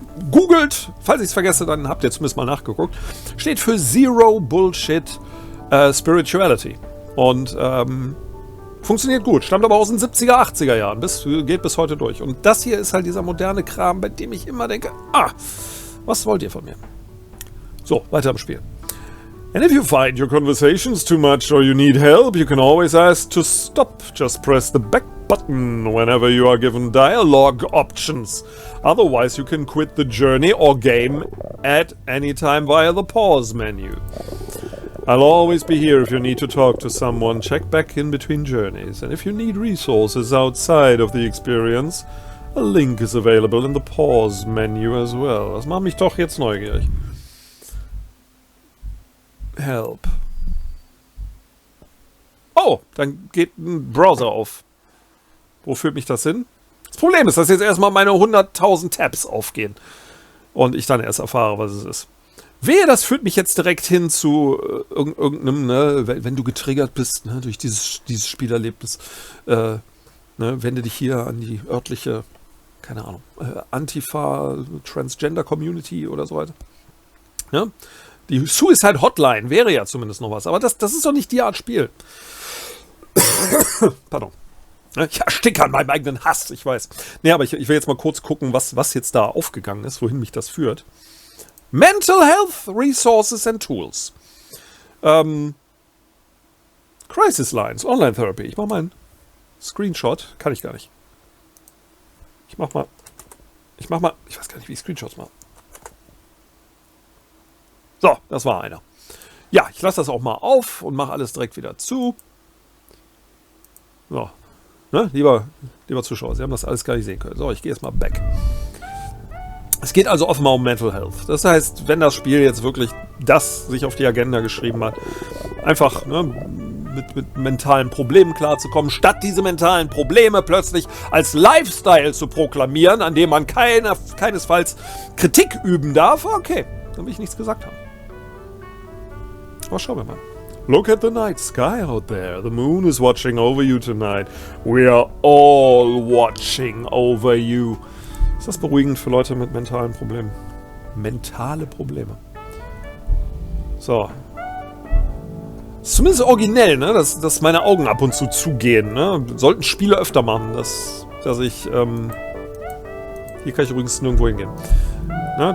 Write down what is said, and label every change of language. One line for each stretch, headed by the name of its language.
German: Googelt, falls ich es vergesse, dann habt ihr zumindest mal nachgeguckt. Steht für Zero Bullshit Spirituality. Und funktioniert gut, stammt aber aus den 70er, 80er Jahren, geht bis heute durch. Und das hier ist halt dieser moderne Kram, bei dem ich immer denke, was wollt ihr von mir? So, weiter im Spiel.
English: And if you find your conversations too much or you need help, you can always ask to stop. Just press the back button whenever you are given dialogue options. Otherwise, you can quit the journey or game at any time via the pause menu. I'll always be here if you need to talk to someone. Check back in between journeys. And if you need resources outside of the experience, a link is available in the pause menu as well.
German: Das macht mich doch jetzt neugierig.
English: Help.
German: Oh, dann geht ein Browser auf. Wo führt mich das hin? Das Problem ist, dass jetzt erstmal meine 100.000 Tabs aufgehen. Und ich dann erst erfahre, was es ist. Wehe, das führt mich jetzt direkt hin zu irgendeinem, ne, wenn du getriggert bist, ne, durch dieses Spielerlebnis, wende dich hier an die örtliche, keine Ahnung, Antifa, Transgender Community oder so weiter. Ja? Die Suicide Hotline wäre ja zumindest noch was, aber das ist doch nicht die Art Spiel. Pardon. Ich ersticke an meinem eigenen Hass, ich weiß. Nee, aber ich will jetzt mal kurz gucken, was jetzt da aufgegangen ist, wohin mich das führt.
English: Mental Health Resources and Tools. Crisis Lines, Online Therapy.
German: Ich mach mal einen Screenshot. Kann ich gar nicht. Ich weiß gar nicht, wie ich Screenshots mache. So, das war einer. Ja, ich lasse das auch mal auf und mache alles direkt wieder zu. So, ne, lieber Zuschauer, Sie haben das alles gar nicht sehen können. So, ich gehe jetzt mal back. Es geht also offenbar um Mental Health. Das heißt, wenn das Spiel jetzt wirklich das sich auf die Agenda geschrieben hat, einfach mit mentalen Problemen klarzukommen, statt diese mentalen Probleme plötzlich als Lifestyle zu proklamieren, an dem man keinesfalls Kritik üben darf, okay, dann will ich nichts gesagt haben. Aber schauen wir mal.
English: Look at the night sky out there. The moon is watching over you tonight. We are all watching over you.
German: Ist das beruhigend für Leute mit mentalen Problemen? Mentale Probleme. So. Ist zumindest originell, ne? Dass meine Augen ab und zu zugehen, ne? Sollten Spiele öfter machen, dass ich, hier kann ich übrigens nirgendwo hingehen. Ne?